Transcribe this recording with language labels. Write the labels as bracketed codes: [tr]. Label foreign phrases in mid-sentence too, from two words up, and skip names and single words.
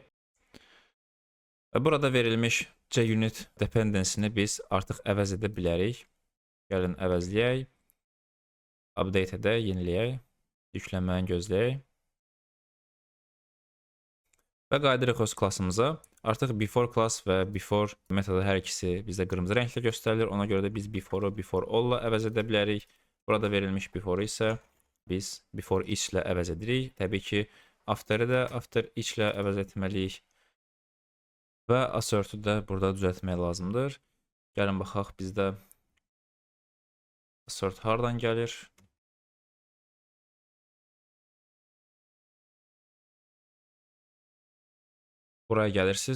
[az] Burada verilmiş JUnit dependency-ni biz artıq əvəz edə bilərik. Gəlin əvəzləyək. Update edək, yeniləyək. Yüklənməyini gözləyək. Və qayıdırıq öz klassımıza. Artıq [en] before class [az] və before metodu hər ikisi bizdə qırmızı rənglə göstərilir. Ona görə də biz before-u [en] before all- [az] la əvəz edə bilərik. Burada verilmiş before isə biz [en] before each [az] ilə əvəz edirik. Təbii ki, after-ı da [en] after each [az] ilə əvəz etməliyik. Və assert-ü də burada düzəltmək lazımdır. Gəlin baxaq bizdə assert hardan gəlir? Buraya gəlirsiniz.